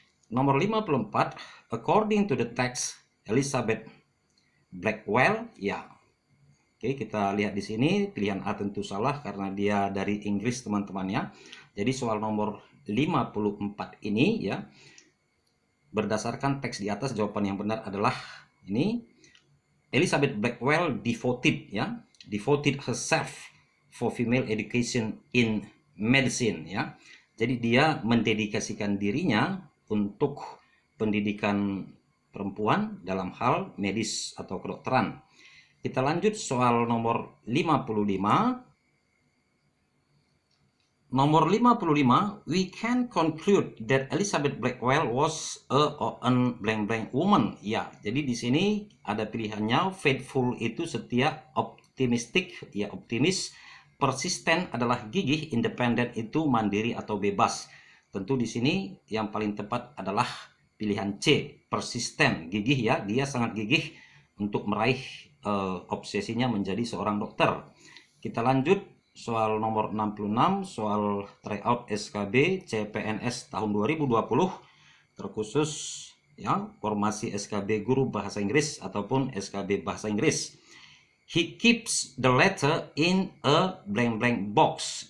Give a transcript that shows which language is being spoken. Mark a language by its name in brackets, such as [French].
[English] Nomor 54, according to the text, Elizabeth Blackwell [Indonesian] ya. Oke, kita lihat di sini pilihan A tentu salah karena dia dari Inggris teman-teman ya. Jadi soal nomor 54 ini ya, berdasarkan teks di atas jawaban yang benar adalah ini. [English] Elizabeth Blackwell devoted herself for female education in medicine [Indonesian] ya. Jadi dia mendedikasikan dirinya untuk pendidikan perempuan dalam hal medis atau kedokteran. Kita lanjut soal nomor 55. [English] Nomor 55, we can conclude that Elizabeth Blackwell was an blank woman. [Indonesian] Ya, jadi di sini ada pilihannya. Faithful itu setia, optimistic ya optimis, persisten adalah gigih, independent itu mandiri atau bebas. Tentu di sini yang paling tepat adalah pilihan C, persisten, gigih ya, dia sangat gigih untuk meraih obsesinya menjadi seorang dokter. Kita lanjut soal nomor 66, soal tryout SKB CPNS tahun 2020, terkhusus ya formasi SKB guru bahasa Inggris ataupun SKB bahasa Inggris. [English] He keeps the letter in a blank box.